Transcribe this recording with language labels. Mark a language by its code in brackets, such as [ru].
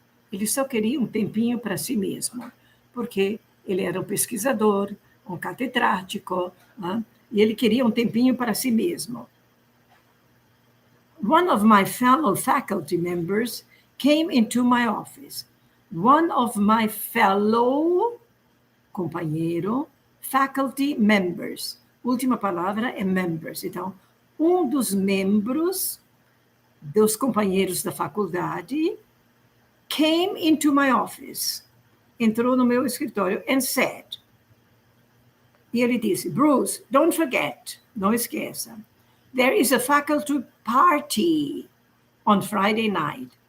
[pt] Ele só queria um tempinho para si mesmo, porque ele era um pesquisador, um catedrático, né? E ele queria um tempinho para si mesmo. [en] One of my fellow faculty members came into my office. One of my fellow, companheiro, faculty members. [pt] Última palavra é members. Então, um dos membros dos companheiros da faculdade [en] came into my office. [pt] Entrou no meu escritório [en] and said, [pt] e ele disse, [en] Bruce, don't forget, [pt] não esqueça, [en] there is a faculty party on Friday night.